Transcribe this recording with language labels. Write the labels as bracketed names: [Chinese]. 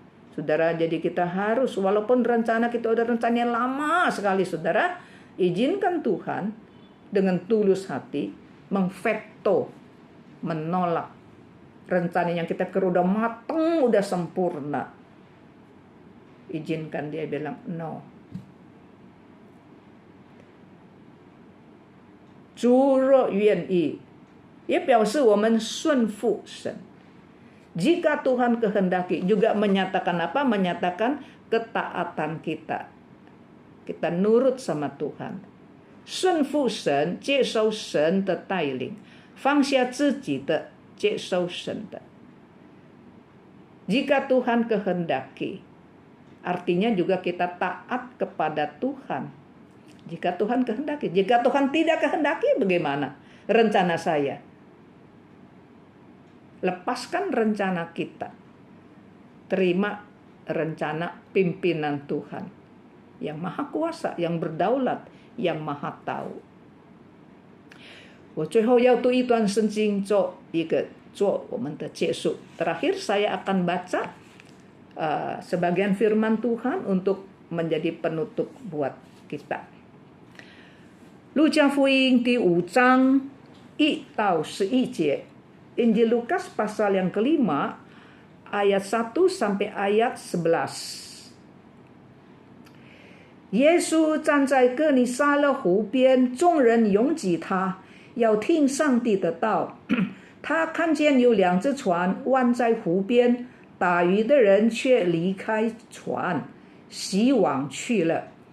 [Indonesian] Saudara, jadi kita harus, walaupun rencana kita udah rencananya lama sekali, saudara, izinkan Tuhan dengan tulus hati mengveto, menolak rencana yang kita kira udah mateng, udah sempurna. Izinkan dia bilang no. [Chinese] 主若愿意，也表示我们顺服神。 [Indonesian] Jika Tuhan kehendaki, juga menyatakan apa? Menyatakan ketaatan kita. Kita nurut sama Tuhan. [Chinese] 顺服神，接受神的带领，放下自己的，接受神的。 [Indonesian] Jika Tuhan kehendaki, artinya juga kita taat kepada Tuhan. Jika Tuhan kehendaki. Jika Tuhan tidak kehendaki, bagaimana rencana saya? Lepaskan rencana kita. Terima rencana pimpinan Tuhan yang maha kuasa, yang berdaulat, yang maha tahu. [Chinese] 我最后要读一段圣经做我们的结束. [Indonesian] Terakhir saya akan baca sebagian firman Tuhan untuk menjadi penutup buat kita. [Chinese] 路加福音第5章1到11节. [Indonesian] Injil Lukas pasal yang kelima ayat 1 sampai ayat 11. [Chinese] 耶稣站在哥尼撒勒湖边，众人拥挤他，要听上帝的道。他看见有2只船弯在湖边，打鱼的人却离开船，洗网去了。